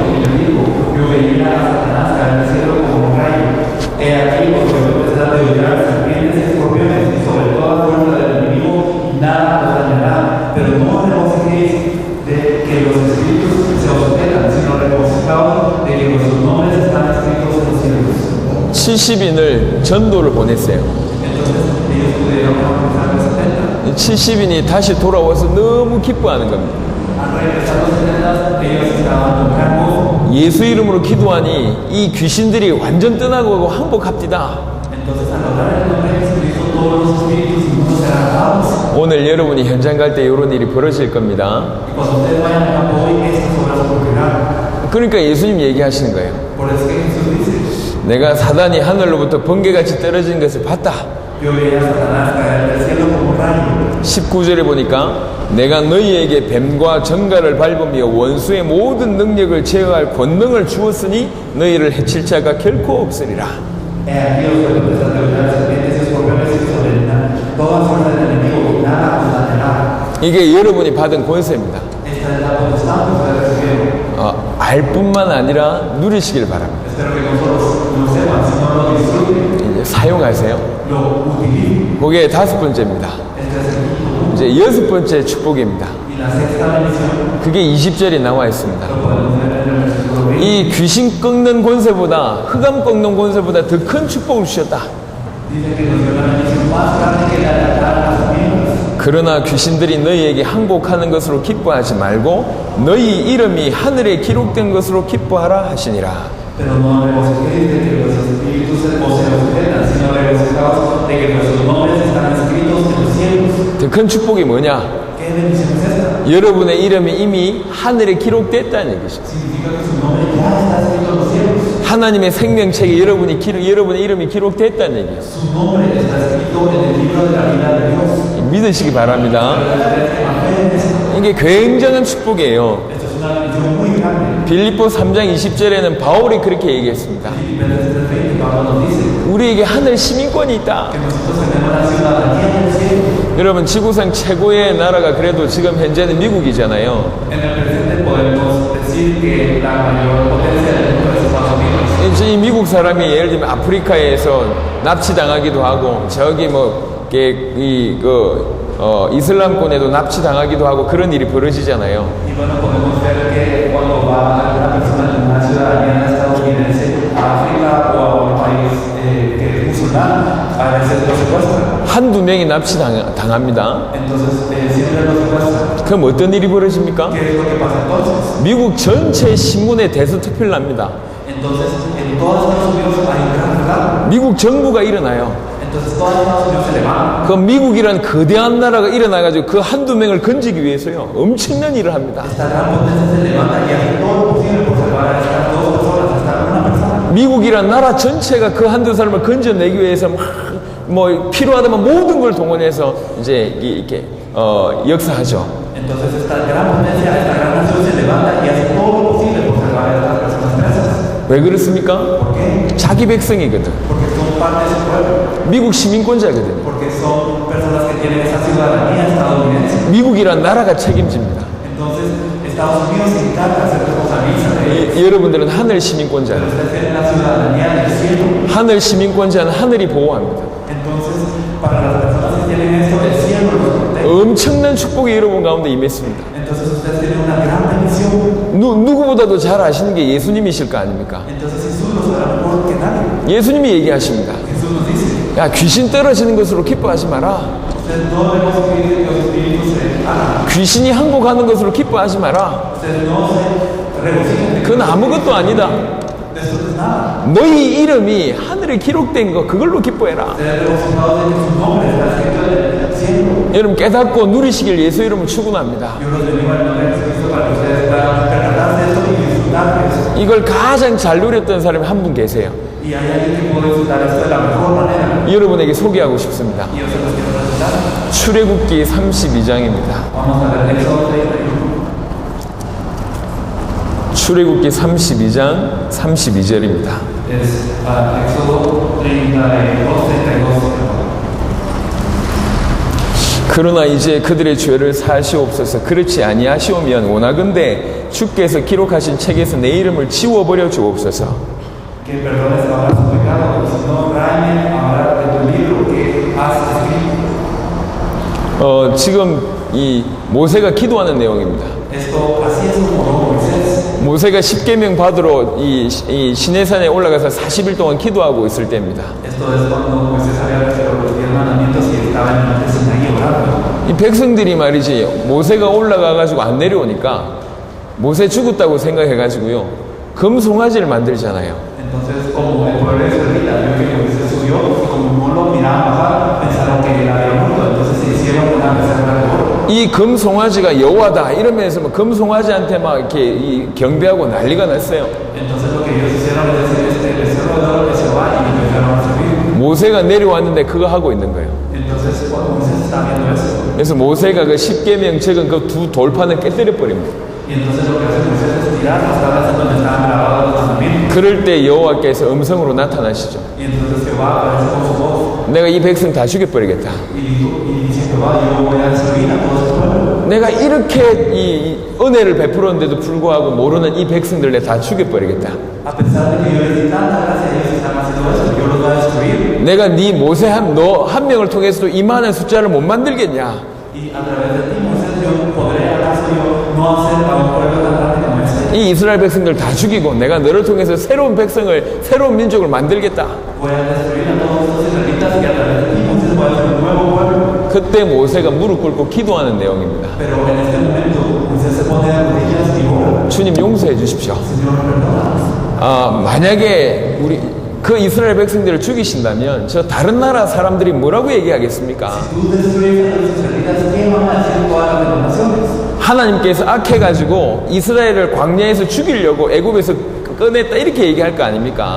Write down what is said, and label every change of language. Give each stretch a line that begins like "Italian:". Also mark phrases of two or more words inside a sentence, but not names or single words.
Spanish: Y yo digo: Yo veía a Satanás caer del cielo como un rayo. He aquí, os doy potestad de hollar serpientes y escorpiones y sobre toda fuerza del enemigo, y nada os dañará. Pero no os regocijéis de que los espíritus se os sujetan, sino regocijaos de que vuestros nombres están escritos en los cielos.
Korean: 70인을 전도를 보냈어요.
Spanish: Entonces ellos pudieron alcanzar los 70.
Korean: 70인이 다시 돌아와서 너무 기뻐하는 겁니다.
Spanish: Al regresar los 70, ellos estaban con gran gozo.
Korean: 예수 이름으로 기도하니 이 귀신들이 완전 떠나고 항복합디다.
Spanish: Entonces, al orar en el nombre de Jesucristo, todos los espíritus inmundos serán atados.
Korean: 오늘 여러분이 현장 갈 때 이런 일이 벌어질 겁니다.
Spanish: Y cuando ustedes vayan al campo hoy, estas obras ocurrirán.
Korean: 그러니까 예수님 얘기하시는 거예요.
Spanish: Por eso que Jesús dice:
Korean: 내가 사단이 하늘로부터 번개같이 떨어지는 것을 봤다.
Spanish: Yo veía a Satanás caer del cielo como un rayo.
Korean: 19절에 보니까 내가 너희에게 뱀과 정갈을 밟으며 원수의 모든 능력을 제어할 권능을 주었으니 너희를 해칠 자가 결코 없으리라.
Spanish: He aquí os doy potestad de hollar serpientes y escorpiones y sobre toda fuerza del enemigo, y nada os dañará.
Korean: 이게 여러분이 받은 권세입니다.
Spanish: Esta es la potestad que ustedes recibieron.
Korean: 알 뿐만 아니라 누리시길 바랍니다.
Spanish: Espero que nosotros lo sepan, sino lo disfruten,
Korean: 이제 사용하세요.
Spanish: lo utilicen.
Korean: 그게 5번째입니다.
Spanish: Este es el quinto punto.
Korean: 이제 6번째 축복입니다.
Spanish: Y la sexta bendición
Korean: 그게 20절에 나와 있습니다.
Spanish: Lo podemos ver en el versículo 20.
Korean: 이 귀신 꺾는 권세보다, 흑암 꺾는 권세보다 더 큰 축복을 주셨다.
Spanish: Dice que nos dio una bendición más grande que la de atar a las miembros.
Korean: 그러나 귀신들이 너희에게 항복하는 것으로 기뻐하지 말고 너희 이름이 하늘에 기록된 것으로 기뻐하라 하시니라.
Spanish: Pero no regocijéis de que los espíritus os se sujetan, sino regocijaos de que vuestros nombres están escritos en los cielos.
Korean: 더 큰 축복이 뭐냐?
Spanish: ¿Qué bendición es esta?
Korean: 여러분의 이름이 이미 하늘에 기록됐다는 얘기죠.
Spanish: Significa que su nombre ya está escrito en los cielos.
Korean: 하나님의 생명책에 여러분의 이름이 기록됐다는 얘기예요.
Spanish: Su nombre está escrito en el libro de la vida de Dios.
Korean: 믿으시기 바랍니다. 이게 굉장한 축복이에요.
Spanish: Esto es una bendición muy grande.
Korean: 빌립보 3장 20절에는 바울이 그렇게 얘기했습니다.
Spanish: Filipenses 3:20, Pablo nos dice
Korean: 우리에게 하늘 시민권이 있다.
Spanish: que nosotros tenemos la ciudadanía del cielo.
Korean: 여러분 지구상 최고의 나라가 그래도 지금 현재는 미국이잖아요.
Spanish: En el presente podemos decir que la mayor potencia del mundo es Estados Unidos.
Korean: 이제 이 미국 사람이 예를 들면 아프리카에서 납치당하기도 하고 저기 이슬람권에도 납치당하기도 하고 그런 일이 벌어지잖아요.
Spanish: Y bueno, podemos ver que cuando va una persona de una ciudadanía estadounidense a África o a un país que es musulmán, a veces lo secuestran.
Korean: 한두 명이 납치당합니다.
Spanish: Entonces, siempre lo secuestran.
Korean: 그럼 어떤 일이 벌어집니까?
Spanish: ¿Qué es lo que pasa entonces?
Korean: 미국 전체 신문에 대서특필 납니다.
Spanish: Entonces, en todos Estados Unidos hay un gran relajo.
Korean: 미국 정부가 일어나요.
Spanish: Entonces, todos Estados Unidos se levantan.
Korean: 그 미국이란 거대한 나라가 일어나가지고 그 한두 명을 건지기 위해서요. 엄청난 일을 합니다.
Spanish: Esta gran potencia se levanta y hace todo lo posible por salvar a estas dos personas, hasta una persona.
Korean: 미국이란 나라 전체가 그 한두 사람을 건져내기 위해서 필요하다면 모든 걸 동원해서 이제 이렇게 역사하죠.
Spanish: Entonces, esta gran potencia, esta gran nación se levanta y hace todo lo posible por salvar a estas personas presas.
Korean: 왜 그렇습니까?
Spanish: ¿Por qué?
Korean: 자기 백성이거든.
Spanish: Porque son parte de su pueblo.
Korean: 미국 시민권자거든요.
Spanish: Porque son personas que tienen esa ciudadanía estadounidense.
Korean: 미국이란 나라가 책임집니다.
Spanish: Entonces, Estados Unidos se encarga, se responsabiliza de ellos.
Korean: 여러분들은 하늘 시민권자예요.
Spanish: Pero ustedes tienen la ciudadanía del cielo.
Korean: 하늘 시민권자는 하늘이 보호합니다.
Spanish: Entonces, para las personas que tienen esto, el cielo los protege.
Korean: 엄청난 축복이 여러분 가운데 임했습니다.
Spanish: Entonces, ustedes tienen una gran bendición.
Korean: 누구보다도 잘 아시는 게 예수님이실 거 아닙니까?
Spanish: Entonces, Jesús lo sabe mejor que nadie.
Korean: 예수님이 얘기하십니다.
Spanish: Jesús nos dice,
Korean: 야, 귀신 떨어지는 것으로 기뻐하지 마라.
Spanish: ustedes no debemos pedir que los espíritus se hagan.
Korean: 귀신이 항복하는 것으로 기뻐하지 마라.
Spanish: Ustedes no se regocijen de que
Korean: 그건 아무것도 아니다.
Spanish: esto no es nada.
Korean: 너희 이름이 하늘에 기록된 거 그걸로 기뻐해라.
Spanish: Ustedes regocijados de que su nombre está escrito en el cielo.
Korean: 여러분 깨닫고 누리시길 예수 이름을 축원합니다.
Spanish: Yo los bendigo en el nombre de Jesucristo para que ustedes puedan percatarse de esto y disfrutar de eso.
Korean: 이걸 가장 잘 누렸던 사람이 한 분 계세요.
Spanish: Y hay alguien que puede disfrutar esto de la mejor manera.
Korean: 여러분에게 소개하고 싶습니다.
Spanish: Y yo se los quiero presentar.
Korean: 출애굽기 32장입니다.
Spanish: Vamos a ver Éxodo 31.
Korean: 출애굽기 32장 32절입니다.
Spanish: Es Éxodo 32.
Korean: 그러나 이제 그들의 죄를 사하시옵소서. 그렇지 아니하시오면 원하건대 주께서 기록하신 책에서 내 이름을 지워버려 주옵소서.
Spanish: Que perdones ahora su pecado, si no rayen ahora de tu libro que has escrito.
Korean: 지금 이 모세가 기도하는 내용입니다.
Spanish: Esto así es como oró Moisés.
Korean: 모세가 십계명 받으러 이 시내산에 올라가서 40일 동안 기도하고 있을 때입니다.
Spanish: Esto es cuando Moisés había recibido los 10 mandamientos y estaba en el monte Sinaí orando.
Korean: 이 백성들이 말이지 모세가 올라가가지고 안 내려오니까 모세 죽었다고 생각해가지고요 금송아지를 만들잖아요.
Spanish: Entonces, como el pueblo israelita vio que Moisés subió, y como no lo miraban bajar, pensaron que él había muerto. Entonces se hicieron una becerra de oro.
Korean: 이 금송아지가 여호와다 이러면서 막 금송아지한테 막 이렇게 경배하고 난리가 났어요.
Spanish: Entonces lo que ellos hicieron es decir, este becerro de oro es Jehová, y le empezaron a servir.
Korean: 모세가 내려왔는데 그거 하고 있는 거예요.
Spanish: Entonces, cuando Moisés está viendo eso,
Korean: 그래서 모세가 그 십계명 적은 그 두 돌판을 깨뜨려 버립니다.
Spanish: y entonces lo que hace Moisés es tirar las tablas en donde estaban grabados los mandamientos.
Korean: 그럴 때 여호와께서 음성으로 나타나시죠.
Spanish: Y entonces Jehová aparece con su voz
Korean: 내가 이 백성 다 죽여버리겠다.
Spanish: y dice Jehová, yo voy a destruir a todo este pueblo.
Korean: 내가 이렇게 이 은혜를 베풀었는데도 불구하고 모르는 이 백성들 내가 다 죽여버리겠다.
Spanish: A pesar de que yo les di tanta gracia a ellos están haciendo eso, yo los voy a destruir.
Korean: 내가 네 모세 너 한 명을 통해서도 이만한 숫자를 못 만들겠냐?
Spanish: Y a través de ti, Moisés, yo podré acaso yo no no hacer a un pueblo tan grande como este.
Korean: 이 이스라엘 백성들 다 죽이고 내가 너를 통해서 새로운 백성을, 새로운 민족을 만들겠다.
Spanish: Voy a destruir a todos estos israelitas y a través de ti Moisés voy a hacer un nuevo pueblo.
Korean: 그때 모세가 무릎 꿇고 기도하는 내용입니다.
Spanish: Pero en este momento Moisés se pone de rodillas y ora.
Korean: 주님 용서해 주십시오.
Spanish: Señor, perdónanos.
Korean: 만약에 우리 그 이스라엘 백성들을 죽이신다면 저 다른 나라 사람들이 뭐라고 얘기하겠습니까?
Spanish: Tú destruyes a los israelitas, ¿qué van a decir todas las denominaciones?
Korean: 하나님께서 악해가지고 이스라엘을 광야에서 죽이려고 애굽에서 꺼냈다 이렇게 얘기할 거 아닙니까?